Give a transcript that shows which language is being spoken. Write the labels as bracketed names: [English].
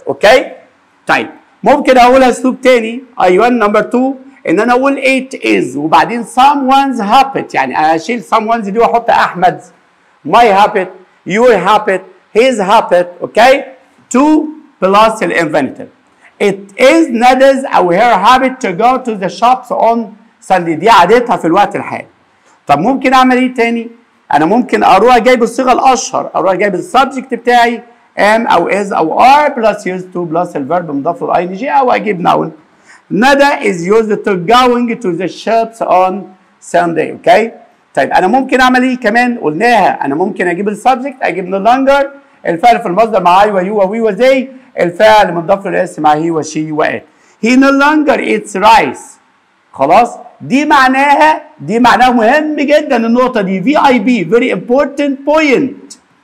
[Arabic] اوكي؟ طيب ممكن اقولها اسلوب تاني. ايوه نمبر 2 ان انا اقول [English] it is [Arabic] وبعدين [English] someone's habit، [Arabic] يعني اشيل someone's دي واحط احمد [English] my habit your habit his habit. [Arabic] اوكي؟ to plus الانفينيتيف. [English] It is Nada's او her habit to go to the shops on Sunday، [Arabic] دي عادتها في الوقت الحالي. طب ممكن اعمل ايه تاني؟ انا ممكن اروح جايب الصيغه الاشهر، اروح جايب السبجكت بتاعي am او is او are plus [English] used to [Arabic] plus الفيرب مضاف له ing او اجيب noun. [English] Nada is used to going to the shops on Sunday. [Arabic] اوكي؟ طيب انا ممكن اعمل ايه كمان؟ قلناها انا ممكن اجيب السبجكت، اجيب [English] no longer، [Arabic] الفعل في المصدر مع اي ويو ووي وزي، الفعل مضاف له الاس مع هي وشي وات. [English] He no longer eats rice. [Arabic] خلاص؟ دي معناها مهم جدا النقطة دي، [English] VIP very important point.